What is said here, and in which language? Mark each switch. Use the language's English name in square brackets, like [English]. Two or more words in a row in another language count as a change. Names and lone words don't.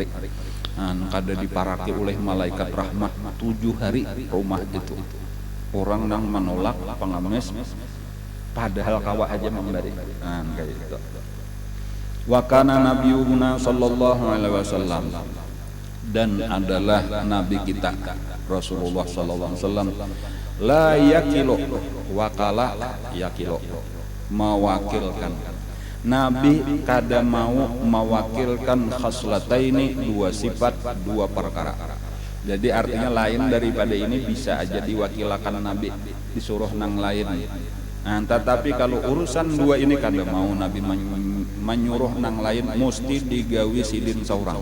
[Banjar] Kada diparaki oleh malaikat rahmat 7 hari rumah itu. Orang yang menolak pengamis padahal kawa aja memberi. Kayak itu. [Arabic] وكان نبينا صلى الله عليه وسلم, [Banjar] dan adalah nabi kita Rasulullah [Arabic] صلى الله عليه وسلم, لا يكل وكل يكل, [Banjar] mewakilkan. Nabi kada mau mewakilkan khaslataini, 2 sifat 2 perkara. Jadi artinya lain daripada ini bisa aja diwakilkan Nabi, disuruh nang lain. Tetapi kalau urusan 2 ini kada mau Nabi menyuruh nang lain, mesti digawi sidin saurang.